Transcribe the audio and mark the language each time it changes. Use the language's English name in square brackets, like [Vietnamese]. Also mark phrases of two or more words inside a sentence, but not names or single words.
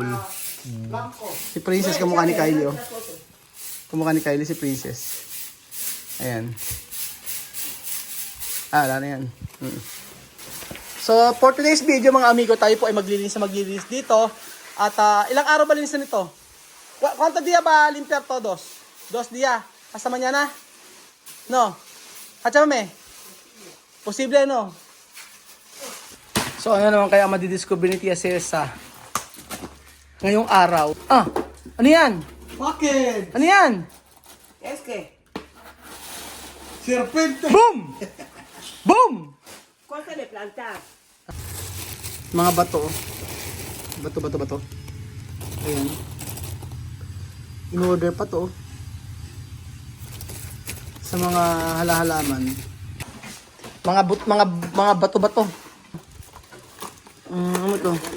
[Filipino] Si Princess, kamukha ni Kylie, oh. Kamukha ni Kylie si Princess. Ayan. Wala na yan. So, [English] for today's video, [Filipino] mga amigo, tayo po ay maglilinis dito. At ilang araw ba linisan nito? [Spanish] ¿Cuántos días ba limpiar todos? 2 días. Hasta mañana? No. Kachamame? Posible, no? [Filipino] So, ano naman kaya madidiscover ni Tia Cesa ngayong araw? Ano yan? Bakit? Ano yan? [Spanish] Es que, Serpente! Boom! Boom! cosa de plantar. [Filipino] Mga bato. Bato. Ayan. In-order pa to. Sa mga halahalaman. Mga bato-bato. Ano to?